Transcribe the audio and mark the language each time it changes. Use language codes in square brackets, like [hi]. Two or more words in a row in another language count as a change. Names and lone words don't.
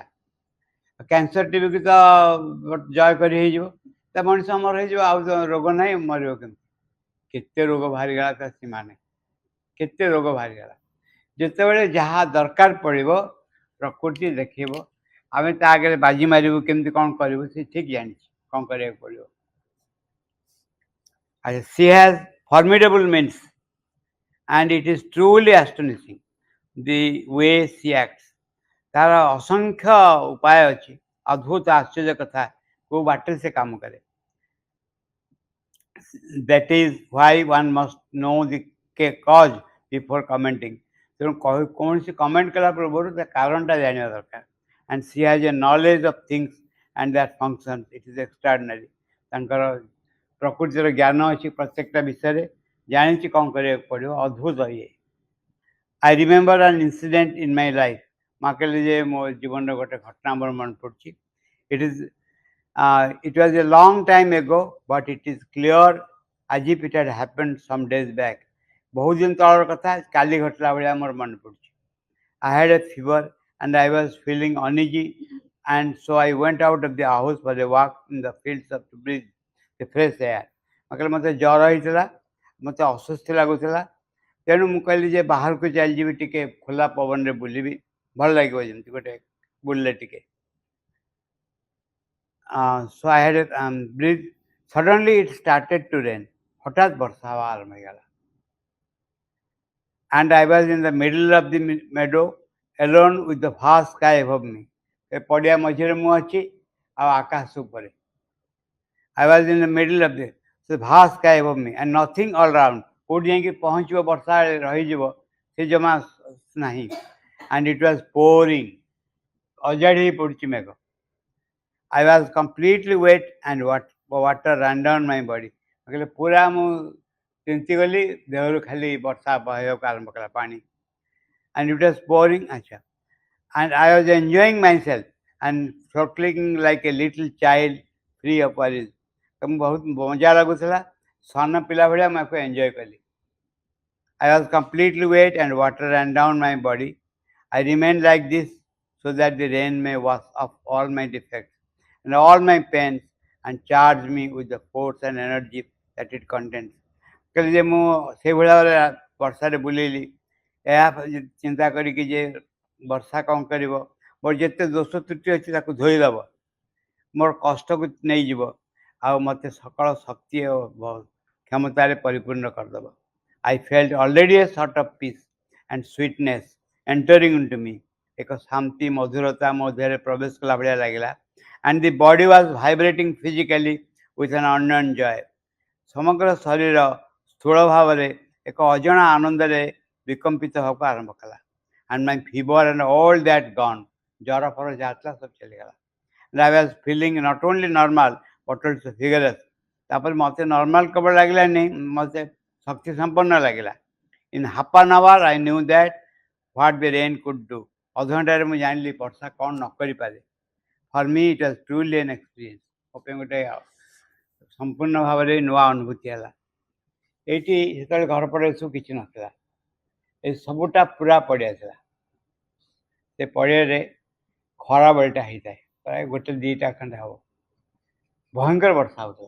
[or] କ୍ୟାନ୍ସର ଟିବିକୁ ତ ଜୟ କରି ହେଇଯିବ ତା ମଣିଷ ଅମର ହେଇଯିବ. ଆଉ ରୋଗ ନାହିଁ ମରିବ କେମିତି? କେତେ ରୋଗ ବାହାରିଗଲା ତା ସୀମା ନାହିଁ. କେତେ ରୋଗ ବାହାରିଗଲା. ଯେତେବେଳେ ଯାହା ଦରକାର ପଡ଼ିବ ପ୍ରକୃତି ଦେଖେଇବ. ଆମେ ତା ଆଗରେ ବାଜି ମାରିବୁ କେମିତି କ'ଣ କରିବୁ ସେ ଠିକ ଜାଣିଛି କ'ଣ କରିବାକୁ ପଡ଼ିବ. [en] She has formidable means and it is truly astonishing the way she acts. [or] ତାର ଅସଂଖ୍ୟ ଉପାୟ ଅଛି. ଅଦ୍ଭୁତ ଆଶ୍ଚର୍ଯ୍ୟ କଥା କେଉଁ ବାଟରେ ସେ କାମ କରେ. [en] That is why one must know the cause before commenting. [or] ତେଣୁ କୌଣସି କମେଣ୍ଟ କଲା ପୂର୍ବରୁ ତା କାରଣଟା ଜାଣିବା ଦରକାର. [en] And she has a knowledge of things and their functions. It is extraordinary. [or] ତାଙ୍କର ପ୍ରକୃତିର ଜ୍ଞାନ ଅଛି ପ୍ରତ୍ୟେକଟା ବିଷୟରେ. ଜାଣିଛି କ'ଣ କରିବାକୁ ପଡ଼ିବ. ଅଦ୍ଭୁତ ଇଏ. [en] I remember an incident in my life. [or] ମା କହିଲେ ଯେ ମୋ ଜୀବନର ଗୋଟେ ଘଟଣା ମୋର ମନେ ପଡ଼ୁଛି. [en] It was a long time ago but it is clear as if it had happened some days back. [or] ବହୁତ ଦିନ ତଳର କଥା କାଲି ଘଟିଲା ଭଳିଆ ମୋର ମନେ ପଡ଼ୁଛି. [en] I had a fever and I was feeling uneasy and so I went out of the house for a walk in the fields to breathe the fresh air. [or] ମା କହିଲେ ମୋତେ ଜ୍ୱର ହେଇଥିଲା, ମୋତେ ଅସ୍ୱସ୍ତି ଲାଗୁଥିଲା. ତେଣୁ ମୁଁ କହିଲି ଯେ ବାହାରକୁ ଚାଲିଯିବି ଟିକେ ଖୋଲା ପବନରେ ବୁଲିବି ଭଲ ଲାଗିବ ଯେମିତି ଗୋଟେ ବୁଲିଲେ ଟିକେ. [en] So I had a breathe. Suddenly it started to rain. [or] ହଠାତ୍ ବର୍ଷା ହେବା ଆରମ୍ଭ ହେଇଗଲା. [en] And I was in the middle of the meadow alone with the vast sky above me. [or] ଏ ପଡ଼ିଆ ମଝିରେ ମୁଁ ଅଛି ଆଉ ଆକାଶ ଉପରେ. [en] I was in the middle of the. ସେ vast sky above me and nothing all round. [or] କୋଉଠି ଯାଇକି ପହଞ୍ଚିବ ବର୍ଷା ରହିଯିବ ସେ ଜମା ନାହିଁ. [en] And it was pouring. [or] ଅଜାଡ଼ି ହେଇ ପଡ଼ୁଛି ମେଘ. [en] I was completely wet and water ran down my body. [or] କହିଲେ ପୁରା ମୁଁ ତିନ୍ତିଗଲି, ଦେହରୁ ଖାଲି ବର୍ଷା ବହେଇବାକୁ ଆରମ୍ଭ କଲା ପାଣି. [en] And it was pouring. ଆଚ୍ଛା. And I was enjoying myself and snorkeling like a little child free of worries. [or] ତ ମୁଁ ବହୁତ ମଜା ଲାଗୁଥିଲା, ସାନ ପିଲା ଭଳିଆ ମୁଁ ଆକୁ ଏନ୍ଜୟ କଲି. [en] I was completely wet and water ran down my body. I remained like this so that the rain may wash off all my defects and all my pains and charge me with the force and energy that it contains. [or] କହିଲି ଯେ ମୁଁ ସେଇଭଳିଆ ଭାବରେ ବର୍ଷାରେ ବୁଲିଲି, ଏହା ଚିନ୍ତା କରିକି ଯେ ବର୍ଷା କ'ଣ କରିବ, ମୋର ଯେତେ ଦୋଷ ତ୍ରୁଟି ଅଛି ତାକୁ ଧୋଇଦେବ, ମୋର କଷ୍ଟକୁ ନେଇଯିବ, ଆଉ ମୋତେ ସକଳ ଶକ୍ତି ଓ କ୍ଷମତାରେ ପରିପୂର୍ଣ୍ଣ କରିଦେବ. [en] I felt already a sort of peace and sweetness entering into me. [or] ଏକ ଶାନ୍ତି ମଧୁରତା ମୋ ଦେହରେ ପ୍ରବେଶ କଲା ଭଳିଆ ଲାଗିଲା. [en] And the body was vibrating physically with an unknown joy. [or] ସମଗ୍ର ଶରୀର ସ୍ଥୂଳ ଭାବରେ ଏକ ଅଜଣା ଆନନ୍ଦରେ ବିକମ୍ପିତ ହେବାକୁ ଆରମ୍ଭ କଲା. [en] And my fever and all that gone. [or] ଜ୍ୱର ଫର ଯାହା ଥିଲା ସବୁ ଚାଲିଗଲା. [en] And I was feeling not only normal but also vigorous. [or] ତାପରେ ମୋତେ ନର୍ମାଲ କେବଳ ଲାଗିଲାନି, ମୋତେ ଶକ୍ତି ସମ୍ପନ୍ନ ଲାଗିଲା. [en] In half an hour I knew that what the rain could do. [or] ଅଧଘଣ୍ଟାରେ ମୁଁ ଜାଣିଲି ବର୍ଷା କ'ଣ ନ କରିପାରେ. [en] For me it was truly an experience. [or] ମୋ ପାଇଁ ଗୋଟେ ସମ୍ପୂର୍ଣ୍ଣ ଭାବରେ ନୂଆ ଅନୁଭୂତି ହେଲା. ଏଇଠି ସେତେବେଳେ ଘର ପଡ଼ିଆ ସବୁ କିଛି ନଥିଲା, ଏ ସବୁଟା ପୁରା ପଡ଼ିଆ ଥିଲା. ସେ ପଡ଼ିଆରେ ଖରାବେଳଟା ହେଇଥାଏ, ପ୍ରାୟ 1-2ଟା ଖଣ୍ଡେ ହେବ. ଭୟଙ୍କର ବର୍ଷା ହେଉଥିଲା.